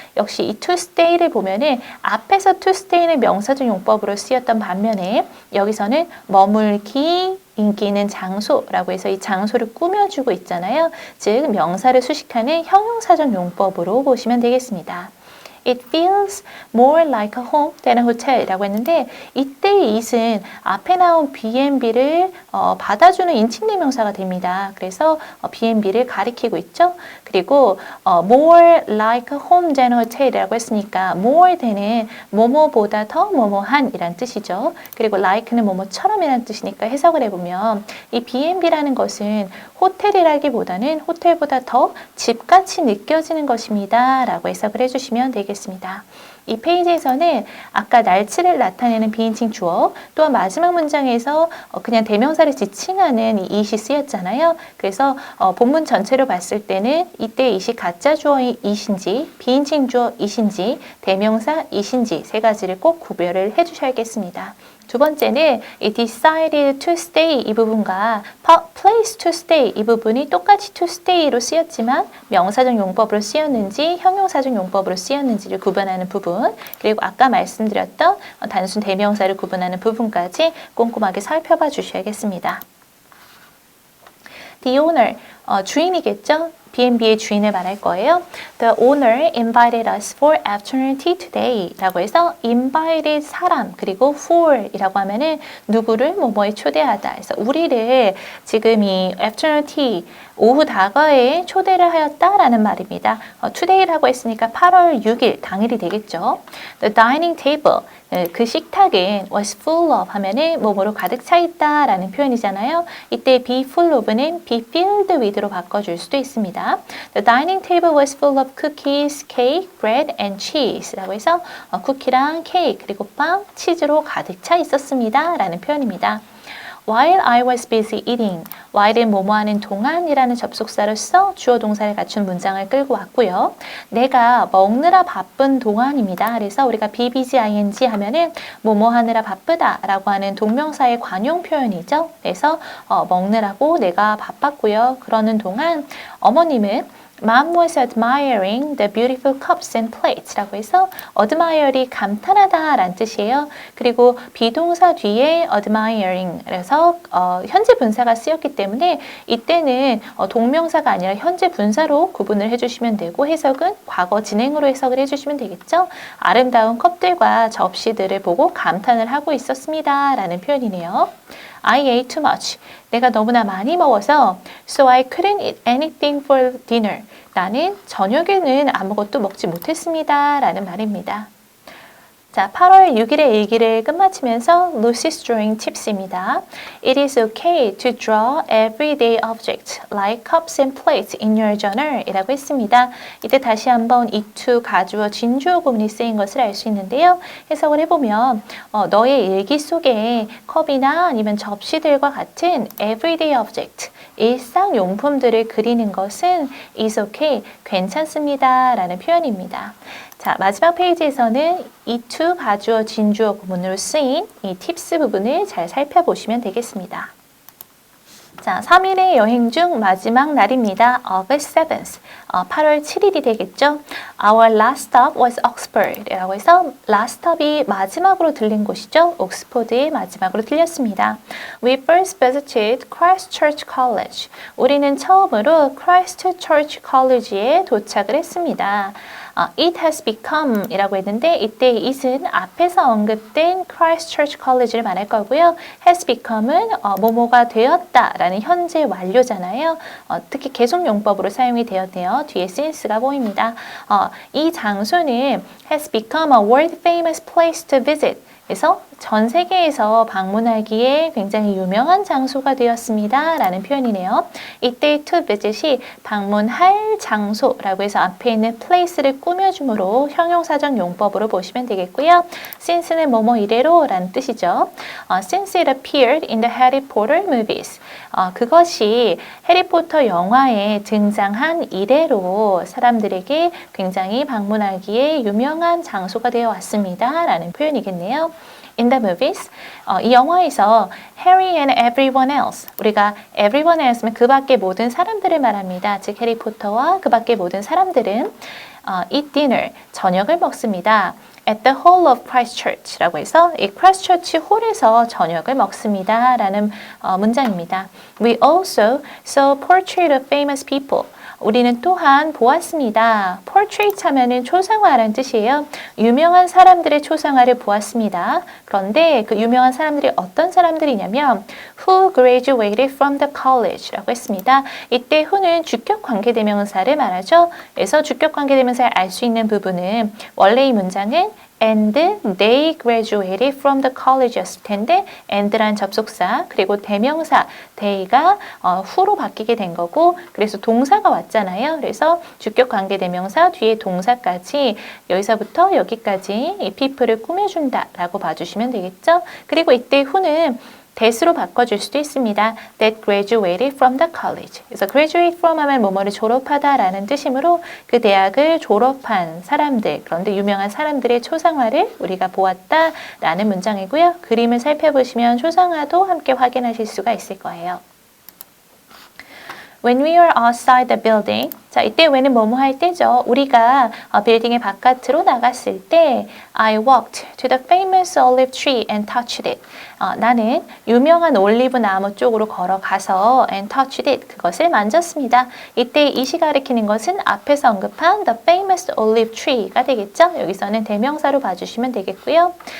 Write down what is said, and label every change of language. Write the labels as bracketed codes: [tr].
[ko] 역시 이 to stay를 보면은 앞에서 to stay는 명사적 용법으로 쓰였던 반면에 여기서는 머물기, 인기 있는 장소라고 해서 이 장소를 꾸며주고 있잖아요. 즉 명사를 수식하는 형용사적 용법으로 보시면 되겠습니다. [en] It feels more like a home than a hotel [ko] 라고 했는데 이때의 it은 앞에 나온 B&B를 받아주는 인칭대명사가 됩니다. 그래서 B&B를 가리키고 있죠. 그리고 [en] more like a home than a hotel [ko] 이라고 했으니까 more than은 뭐뭐보다 더 뭐뭐한 이란 뜻이죠. 그리고 like는 뭐뭐처럼 이란 뜻이니까 해석을 해보면 이 B&B라는 것은 호텔이라기보다는 호텔보다 더 집같이 느껴지는 것입니다. 라고 해석을 해주시면 되겠습니다. 이 페이지에서는 아까 날치를 나타내는 비인칭 주어 또한 마지막 문장에서 그냥 대명사를 지칭하는 이 it이 쓰였잖아요. 그래서 본문 전체로 봤을 때는 이때 it이 가짜 주어의 it인지 비인칭 주어 it인지 대명사 it인지 세 가지를 꼭 구별을 해주셔야겠습니다. 두 번째는 이 [en] decided to stay [ko] 이 부분과 [en] place to stay [ko] 이 부분이 똑같이 to stay로 쓰였지만 명사적 용법으로 쓰였는지 형용사적 용법으로 쓰였는지를 구분하는 부분 그리고 아까 말씀드렸던 단순 대명사를 구분하는 부분까지 꼼꼼하게 살펴봐 주셔야겠습니다. [en] The owner, [ko] 주인이겠죠? B&B의 주인을 말할 거예요. [en] The owner invited us for afternoon tea today [ko] 라고 해서 invited 사람 그리고 for 이라고 하면은 누구를 뭐뭐에 초대하다. 그래서 우리를 지금 이 afternoon tea 오후 다과에 초대를 하였다라는 말입니다. today라고 했으니까 8월 6일 당일이 되겠죠. [en] The dining table [ko] 그 식탁은 [en] was full of [ko] 하면은 뭐뭐로 가득 차 있다라는 표현이잖아요. 이때 [en] be full of [ko] 는 [en] be filled with [ko] 로 바꿔줄 수도 있습니다. [en] The dining table was full of cookies, cake, bread and cheese [ko] 라고 해서 쿠키랑 케이크 그리고 빵, 치즈로 가득 차 있었습니다. 라는 표현입니다. [en] While I was busy eating, [ko] while은 뭐뭐하는 동안이라는 접속사로서 주어 동사를 갖춘 문장을 끌고 왔고요. 내가 먹느라 바쁜 동안입니다. 그래서 우리가 [en] be busy ing [ko] 하면은 뭐뭐하느라 바쁘다 라고 하는 동명사의 관용 표현이죠. 그래서 먹느라고 내가 바빴고요. 그러는 동안 어머님은 [en] Mom was admiring the beautiful cups and plates [ko] 라고 해서 admire이 감탄하다 라는 뜻이에요. 그리고 비동사 뒤에 admiring 그래서 현재 분사가 쓰였기 때문에 이때는 동명사가 아니라 현재 분사로 구분을 해주시면 되고 해석은 과거 진행으로 해석을 해주시면 되겠죠. 아름다운 컵들과 접시들을 보고 감탄을 하고 있었습니다 라는 표현이네요. [en] I ate too much. [ko] 내가 너무나 많이 먹어서 [en] So I couldn't eat anything for dinner. [ko] 나는 저녁에는 아무것도 먹지 못했습니다. 라는 말입니다. 자, 8월 6일의 일기를 끝마치면서 Lucy's Drawing Tips입니다. [en] It is okay to draw everyday objects like cups and plates in your journal [ko] 이라고 했습니다. 이때 다시 한번 이투, 가주어, 진주어 구문이 쓰인 것을 알 수 있는데요. 해석을 해보면 너의 일기 속에 컵이나 아니면 접시들과 같은 [en] everyday object, [ko] 일상 용품들을 그리는 것은 [en] is okay, [ko] 괜찮습니다 라는 표현입니다. 자, 마지막 페이지에서는 이투, 가주어, 진주어 구문으로 쓰인 이 팁스 부분을 잘 살펴보시면 되겠습니다. 자, 3일의 여행 중 마지막 날입니다. [en] August 7th, [ko] 8월 7일이 되겠죠. [en] Our last stop was Oxford [ko] 라고 해서 last stop이 마지막으로 들린 곳이죠. 옥스포드의 마지막으로 들렸습니다. [en] We first visited Christ Church College. [ko] 우리는 처음으로 Christ Church College에 도착을 했습니다. [en] It has become [ko] 이라고 했는데 이때 it은 앞에서 언급된 Christ Church College를 말할 거고요. [en] has become [ko] 은 뭐뭐가 되었다 라는 현재 완료잖아요. 특히 계속용법으로 사용이 되었네요. 뒤에 since가 보입니다. 이 장소는 [en] has become a world famous place to visit. [ko] 그래서 전 세계에서 방문하기에 굉장히 유명한 장소가 되었습니다 라는 표현이네요. 이때 to visit이 방문할 장소라고 해서 앞에 있는 place를 꾸며줌으로 형용사적 용법으로 보시면 되겠고요. since는 뭐뭐 이래로 라는 뜻이죠. [en] Since it appeared in the Harry Potter movies. [ko] 그것이 해리포터 영화에 등장한 이래로 사람들에게 굉장히 방문하기에 유명한 장소가 되어 왔습니다 라는 표현이겠네요. [en] In the movies, [ko] 이 영화에서 [en] Harry and everyone else, [ko] 우리가 everyone else면 그 밖의 모든 사람들을 말합니다. 즉 해리포터와 그 밖의 모든 사람들은 [en] eat dinner, [ko] 저녁을 먹습니다. [en] At the hall of Christ Church [ko] 라고 해서 이 Christ Church 홀에서 저녁을 먹습니다 라는 문장입니다. [en] We also saw portrait of famous people. [ko] 우리는 또한 보았습니다. portrait 하면은 초상화라는 뜻이에요. 유명한 사람들의 초상화를 보았습니다. 그런데 그 유명한 사람들이 어떤 사람들이냐면 [en] who graduated from the college [ko] 라고 했습니다. 이때 who는 주격 관계대명사를 말하죠. 그래서 주격 관계대명사를 알 수 있는 부분은 원래 이 문장은 [en] and they graduated from the college [ko] 였을 텐데 and란 접속사 그리고 대명사 they가 who로 바뀌게 된 거고 그래서 동사가 왔잖아요. 그래서 주격 관계 대명사 뒤에 동사까지 여기서부터 여기까지 이 people을 꾸며준다 라고 봐주시면 되겠죠. 그리고 이때 who는 that으로 바꿔줄 수도 있습니다. [en] That graduated from the college. [ko] 그래서 [en] graduate from [ko] 하면 뭐뭐를 졸업하다라는 뜻이므로 그 대학을 졸업한 사람들, 그런데 유명한 사람들의 초상화를 우리가 보았다라는 문장이고요. 그림을 살펴보시면 초상화도 함께 확인하실 수가 있을 거예요. [en] When we are outside the building, [ko] 자 이때 when은 뭐뭐 할 때죠. 우리가 빌딩의 바깥으로 나갔을 때 [en] I walked to the famous olive tree and touched it. [ko] 나는 유명한 올리브 나무 쪽으로 걸어가서 [en] and touched it. [ko] 그것을 만졌습니다. 이때 이시 가리키는 것은 앞에서 언급한 [en] the famous olive tree [ko] 가 되겠죠. 여기서는 대명사로 봐주시면 되겠고요.